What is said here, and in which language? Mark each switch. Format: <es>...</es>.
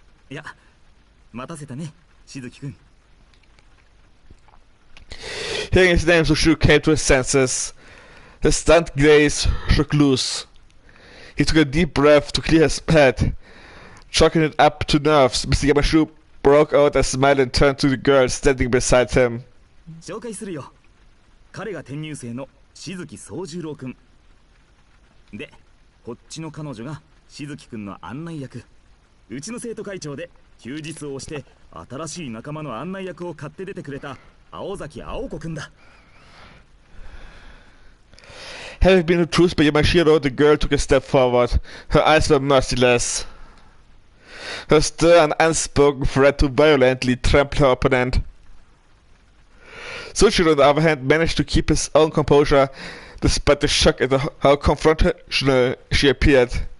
<ja>いや、待たせたね、しずきくん。</ja> <en>Hearing his name, Sushu came to his senses. His stunned gaze shook loose. He took a deep breath to clear his head. Chalking it up to nerves, Mr. Yamashu broke out a smile and turned to the girl standing beside him.</en> <ja>紹介するよ。彼が転入生のしずき宗十郎くん。で、こっちの彼女がしずきくんの案内役。うちの生徒会長で休日を押して新しい仲間の案内役を買って出てくれた青崎青子くんだ。</ja> <en>Having been introduced by Yamashiro, the girl took a step forward. Her eyes were merciless. Her stern and unspoken threat to violently trample her opponent. Sushiro, on the other hand, managed to keep his own composure despite the shock at how confrontational she appeared.</en>